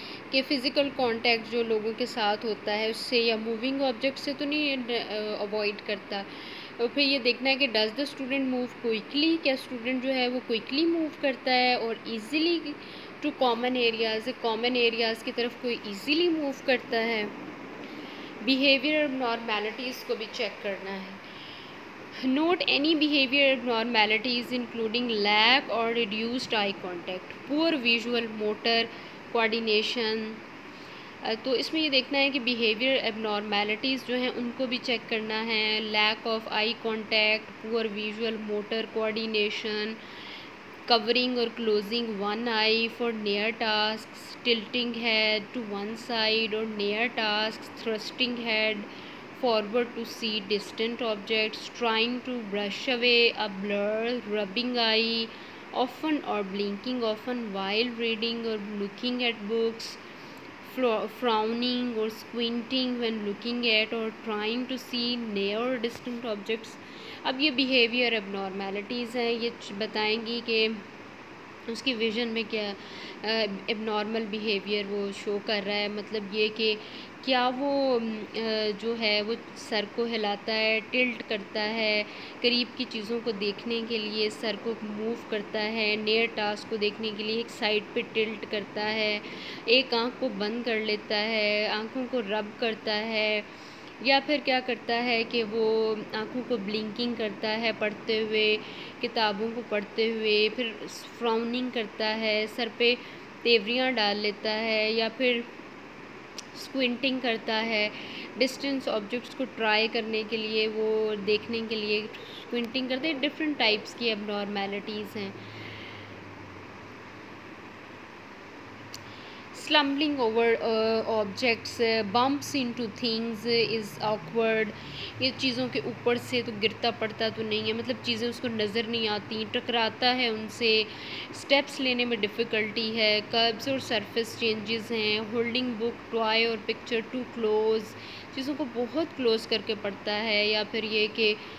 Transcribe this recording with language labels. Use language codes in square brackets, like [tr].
[ur] کہ physical contact جو لوگوں کے ساتھ ہوتا ہے اس سے یا موونگ آبجیکٹ سے تو نہیں اوائڈ کرتا۔ اور پھر یہ دیکھنا ہے کہ [en] does the student move quickly, [ur] کیا اسٹوڈنٹ جو ہے وہ کوئکلی موو کرتا ہے اور ایزیلی ٹو کامن ایریاز کی طرف کوئی ایزیلی موو کرتا ہے۔ بیہیویئر نارمیلٹیز کو بھی چیک کرنا ہے۔ [en] Note any behavior abnormalities including lack or reduced eye contact, poor visual motor coordination. [ur] تو اس میں یہ دیکھنا ہے کہ بیہیویئر abnormalities جو ہیں ان کو بھی چیک کرنا ہے، [en] lack of eye contact, poor visual motor coordination, covering or closing one eye for near tasks, tilting head to one side or near tasks, thrusting head forward to see distant objects, trying to brush away a blur, rubbing eye often or blinking often while reading or looking at books, frowning or squinting when looking at or trying to see near or distant objects. [ur] اب یہ behaviour ابنارمیلٹیز ہیں، یہ بتائیں گی کہ اس کی vision میں کیا اب نارمل بیہیویئر وہ شو کر رہا ہے، مطلب یہ کہ کیا وہ جو ہے وہ سر کو ہلاتا ہے، ٹلٹ کرتا ہے، قریب کی چیزوں کو دیکھنے کے لیے سر کو موو کرتا ہے، نیئر ٹاسک کو دیکھنے کے لیے ایک سائڈ پہ ٹلٹ کرتا ہے، ایک آنکھ کو بند کر لیتا ہے، آنکھوں کو رب کرتا ہے، یا پھر کیا کرتا ہے کہ وہ آنکھوں کو بلنکنگ کرتا ہے پڑھتے ہوئے، کتابوں کو پڑھتے ہوئے، پھر فراؤننگ کرتا ہے، سر پہ تیوریاں ڈال لیتا ہے، یا پھر اسکوئنٹنگ کرتا ہے، ڈسٹنس آبجیکٹس کو ٹرائی کرنے کے لیے، وہ دیکھنے کے لیے اسکوئنٹنگ کرتے ہیں. ڈفرینٹ ٹائپس کی اب نارمیلٹیز ہیں. [en] Slumbling over objects, bumps into things is awkward. [ur] یہ چیزوں کے اوپر سے تو گرتا پڑتا تو نہیں ہے، مطلب چیزیں اس کو نظر نہیں آتی، ٹکراتا ہے ان سے، اسٹیپس لینے میں ڈیفیکلٹی ہے، کربس اور سرفیس چینجز ہیں، [en] holding book, toy اور picture too close, [ur] چیزوں کو بہت کلوز کر کے پڑھتا ہے، یا پھر یہ کہ